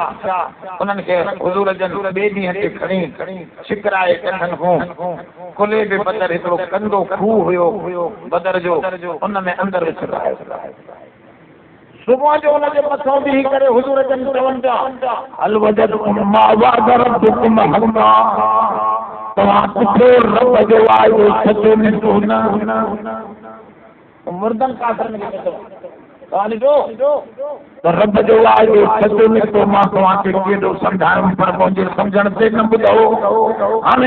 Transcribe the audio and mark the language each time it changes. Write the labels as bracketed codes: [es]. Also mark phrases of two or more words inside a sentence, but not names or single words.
[sd] उन्हनि खे हुज़ूर जन ॿिए ॾींहं ते खणी छिकराए कढनि हो खुले बि बदर हिकिड़ो कंदो खूह हुयो बदर जो उन में अंदरि विछराए सुबुह जो हुनजे मथां बीही करे हुज़ूर जन चवनि पिया [ar] هل وجدتم ما وعد ربكم حقا [sd] तव्हां किथे रब जो वाइदो सचो निकितो न मुर्दनि काफ़रनि खे चयो तव्हां ॾिठो त रब जो वाइदो सचो निकितो मां तव्हांखे केॾो सम्झायुमि पर मुंहिंजे सम्झण ते न ॿुधो हाणे